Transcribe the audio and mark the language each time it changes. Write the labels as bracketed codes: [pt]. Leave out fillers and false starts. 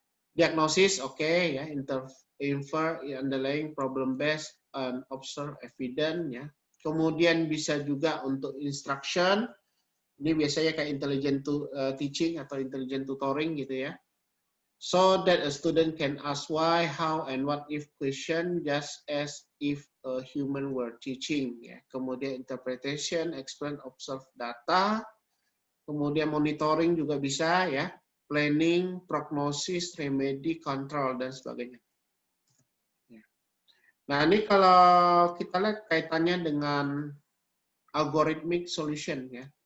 [en] Diagnosis oke ya, infer underlying problem based and observe evidence ya. [id] Kemudian bisa juga untuk instruction. Ini biasanya kayak intelligent teaching atau intelligent tutoring gitu ya. [en] So that a student can ask why, how, and what if question just as if a human were teaching. [id] Ya. Kemudian interpretation, [en] explain, observe data. [id] Kemudian monitoring juga bisa ya. Planning, prognosis, remedy, control, dan sebagainya. Ya. Nah ini kalau kita lihat kaitannya dengan algorithmic solution ya.